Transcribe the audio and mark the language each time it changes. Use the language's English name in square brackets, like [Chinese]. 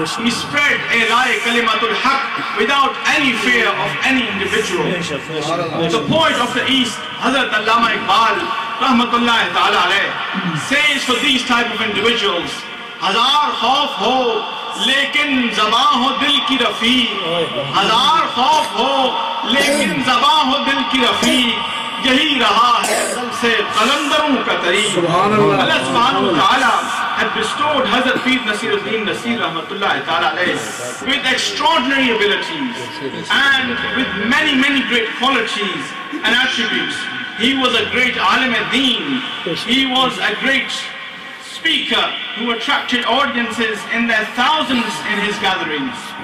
[English] He spread Ilahi Kalimatul Haq without any fear of any individual. The poet of the East, Hazrat Allama Iqbal Rahmatullahi ta'ala alayh, says for these type of individuals, [Urdu] Hazar khauf ho لیکن زباں ہو دل کی رفیق. ہزار خوف ہو لیکن زباں ہو دل کی رفیق. یہی رہا ہے دل سے قلندروں کا طریق. [English] اللہ سبحانہ وتعالی had bestowed Hazrat Pir Naseeruddin Naseer Rahmatullahi Ta'ala alayh with extraordinary abilities and with many great qualities and attributes. He was a great alim ad-deen. He was a great speaker who attracted audiences in their thousands in his gatherings.